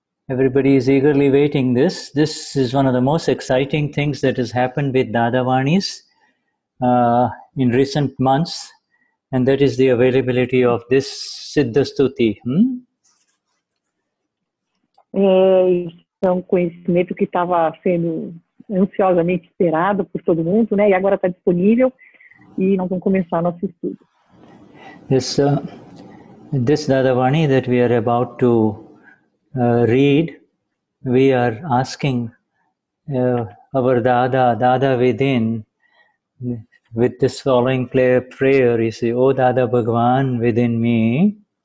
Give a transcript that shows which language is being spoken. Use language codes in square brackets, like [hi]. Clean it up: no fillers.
[en] Everybody is eagerly waiting this. This is one of the most exciting things that has happened with Dadavanis in recent months, and that is the availability of this Siddha Stuti. [pt] É um conhecimento que estava sendo ansiosamente esperado por todo mundo, né? E agora está disponível e nós vamos começar nosso estudo. [en] This Dadavani that we are about to read, we are asking our Dada within, with this following prayer, you say, "O Dada Bhagwan within me."